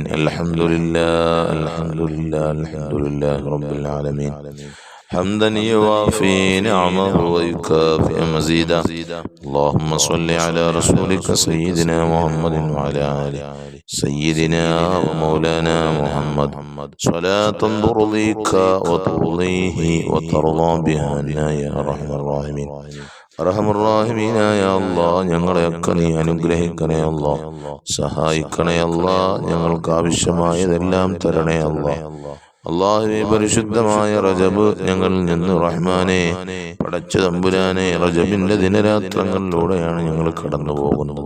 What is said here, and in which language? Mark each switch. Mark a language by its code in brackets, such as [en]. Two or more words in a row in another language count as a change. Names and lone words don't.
[ar] الحمد لله الحمد لله الحمد لله رب العالمين حمدا يوافي نعمه ويكافئ مزيدا. اللهم صل على رسولك سيدنا محمد وعلى آله سيدنا ومولانا محمد صلاة ترضيك وترضيه وترضى بها عنا يا أرحم الراحمين. [ml] അർഹമുർറാഹിമീനായ അല്ലാഹ്, ഞങ്ങളെയൊക്കെ നീ അനുഗ്രഹിക്കണേ അല്ലാഹ്, സഹായിക്കണേ അല്ലാഹ്, ഞങ്ങൾക്ക് ആവശ്യമായതെല്ലാം തരണേ അല്ലാഹ്. അല്ലാഹുവേ, പരിശുദ്ധമായ റജബ് ഞങ്ങളിൽ നിന്ന് റഹ്മാനെ പടച്ച തമ്പുരാനെ റജബിന്റെ ദിനരാത്രങ്ങളിലൂടെയാണ് ഞങ്ങൾ കടന്നു പോകുന്നത്.